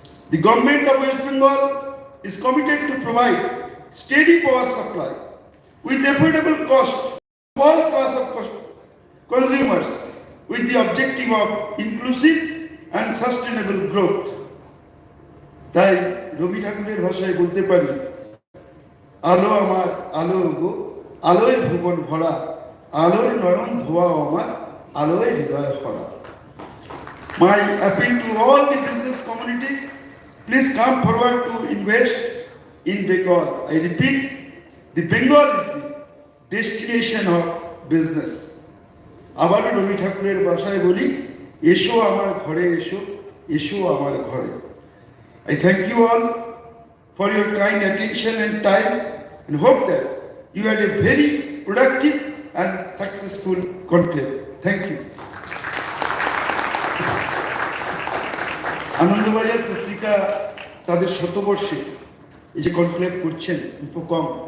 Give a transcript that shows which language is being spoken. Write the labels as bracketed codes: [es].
[en] The government of West Bengal is committed to provide steady power supply with affordable cost to all class of consumers with the objective of inclusive and sustainable growth. [bn] তাই রবি ঠাকুরের ভাষায় বলতে পারি, আলো আমার আলো গো, আলোয় ভুবন ভরা, আলোর নয়ন ধোয়া আমার, আলোয় হৃদয় ভরা। [en] My appeal to all the business communities, please come forward to invest in Bengal. I repeat, the Bengal is the destination of business. [bn] আবার রবি ঠাকুরের ভাষায় বলি, এসো আমার ঘরে এসো, এসো আমার ঘরে। [en] I thank you all for your kind attention and time and hope that you had a very productive and successful conclave. Thank you. [bn] Anandabazar পত্রিকা তাদের শতবর্ষে এই যে কনক্লেভ করছেন ইনফোকম